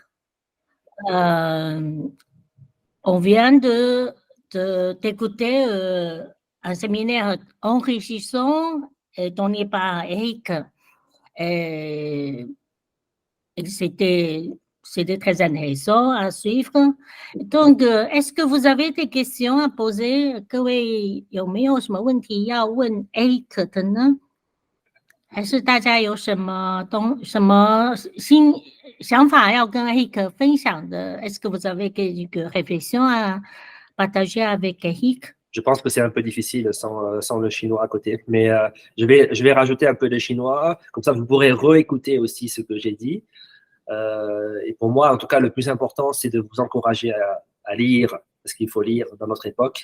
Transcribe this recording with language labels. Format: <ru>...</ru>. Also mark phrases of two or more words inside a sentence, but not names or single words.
<fr>On vient d'écouter un séminaire enrichissant donné par Eric. Et c'était très intéressant à suivre. Donc, est-ce que vous avez des questions à poser?</fr> <zh>各位有没有什么问题要问 Eric 的呢？还是大家有什么新想法要跟 Eric 分享的？</zh> <fr>Est-ce que vous avez quelques réflexions à partager avec Eric? Je pense que c'est un peu difficile sans le chinois à côté, mais je vais rajouter un peu de chinois, comme ça vous pourrez réécouter aussi ce que j'ai dit. Et pour moi, en tout cas, le plus important, c'est de vous encourager à lire, parce qu'il faut lire dans notre époque.</fr>